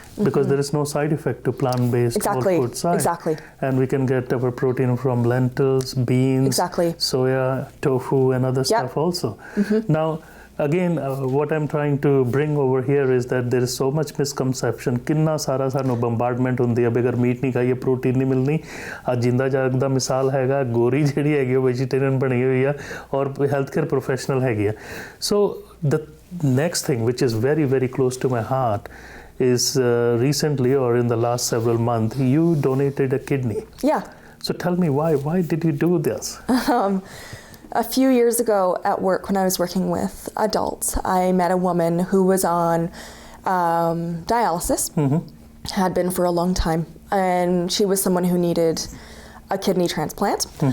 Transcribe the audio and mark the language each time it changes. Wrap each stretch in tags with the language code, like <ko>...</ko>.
<en>Because there is no side effect to plant-based whole food diet. Exactly. And we can get our protein from lentils, beans, soya, tofu, and other stuff also. Now, again, what I'm trying to bring over here is that there is so much misconception.</en> <pa>किन्ना सारा सानू bombardment ਹੁੰਦੀ ਹੈ ਬਗੈਰ meat ਨਹੀਂ ਖਾਈਏ protein ਨਹੀਂ ਮਿਲਣੀ ਅੱਜ ਜਿੰਦਾ ਜਾਗ ਦਾ ਮਿਸਾਲ ਹੈਗਾ ਗੋਰੀ ਜਿਹੜੀ ਹੈਗੀ ਉਹ ਵੈਜੀਟੇਰੀਅਨ ਬਣੀ ਹੋਈ ਆ ਔਰ ਹੈਲਥ ਕੇਅਰ ਪ੍ਰੋਫੈਸ਼ਨਲ ਹੈਗੀ ਆ</pa> <en>So the next thing which is very very close to my heart is recently or in the last several months you donated a kidney. Yeah. So tell me why did you do this? A few years ago at work, when I was working with adults, I met a woman who was on dialysis, had been for a long time, and she was someone who needed a kidney transplant.</en>